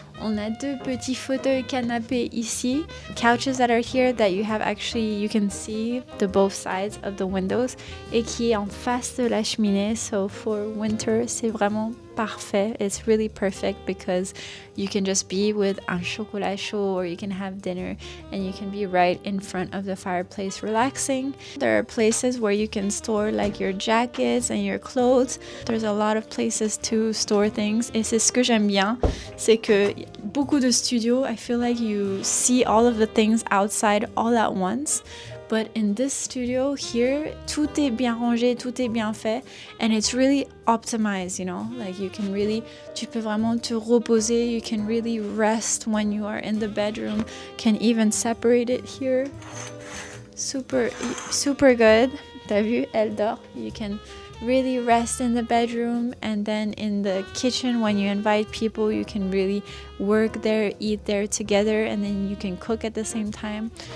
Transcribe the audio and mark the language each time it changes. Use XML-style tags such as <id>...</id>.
<fr>On a deux petits fauteuils canapés ici.</fr> <en>Couches that are here that you can see the both sides of the windows.</en> <fr>Et qui est en face de la cheminée.</fr> <en>So for winter,</en> <fr>c'est vraiment parfait.</fr> <en>It's really perfect because you can just be with</en> <fr>un chocolat chaud</fr> <en>or you can have dinner and you can be right in front of the fireplace relaxing. There are places where you can store like your jackets and your clothes. There's a lot of places to store things.</en> <fr>Et c'est ce que j'aime bien, c'est que beaucoup de studios,</fr> <en>I feel like you see all of the things outside all at once. But in this studio here,</en> <fr>tout est bien rangé, tout est bien fait.</fr> <en>And it's really optimized, you know?</en> <fr>Like tu peux vraiment te reposer.</fr> <en>You can really rest when you are in the bedroom. Can even separate it here. Super, super good.</en> <fr>T'as vu? Elle dort.</fr> <en>You can really rest in the bedroom, and then in the kitchen when you invite people you can really work there, eat there together, and then you can cook at the same time.</en>